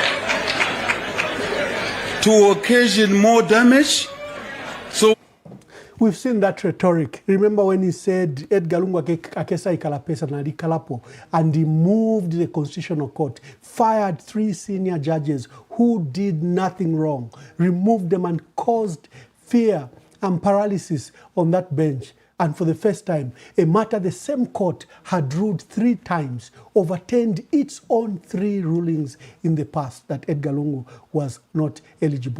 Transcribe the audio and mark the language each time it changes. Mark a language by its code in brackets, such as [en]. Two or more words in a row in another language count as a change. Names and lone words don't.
[en] To occasion more damage? So We've seen that rhetoric. Remember when he said Edgar Lungu [bem] akesa ikalapesa na likalapo, [en] and he moved the Constitutional Court, fired 3 senior judges who did nothing wrong, removed them and caused fear and paralysis on that bench. And for the first time, a matter the same court had ruled 3 times, overturned its own 3 rulings in the past that Edgar Lungu was not eligible.